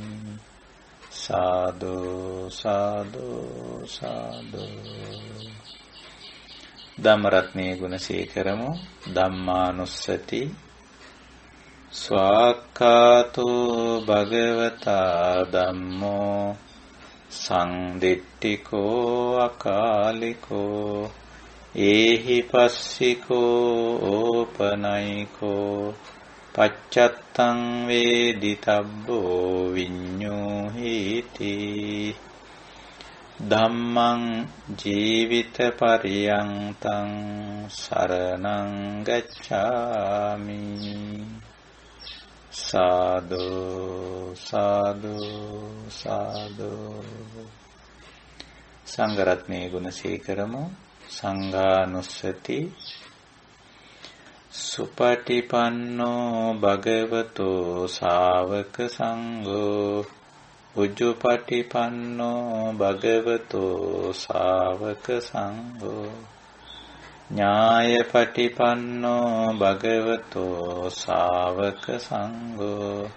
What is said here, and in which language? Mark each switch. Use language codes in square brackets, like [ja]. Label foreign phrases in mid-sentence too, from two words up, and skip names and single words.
[si] සාදු සාදු සාදු. ධම්මරත්නයේ ගුණ සීකරමු. [pi] ධම්මානුස්සති. ස්වාක්ඛාතෝ භගවතා ධම්මෝ සංදිට්ඨිකෝ අකාලිකෝ ඒහි පස්සිකෝ ඕපනයිකෝ පච්චත්තං වේදිතබ්බෝ විඤ්ඤෝහිති. ධම්මං ජීවිත පරියන්තං සරණං ගච්ඡාමි. [si] සාදු සාදු සාදු. සංඝ රත්නයේ ගුණ සීකරමු. [pi] සංඝානුස්සති. සුපටිපන්නෝ භගවතෝ ශාවක සංඝෝ උජුපටිපන්නෝ භගවතෝ ශාවක සංඝෝ ඥායපටිපන්නෝ භගවතෝ ශාවක සංඝෝ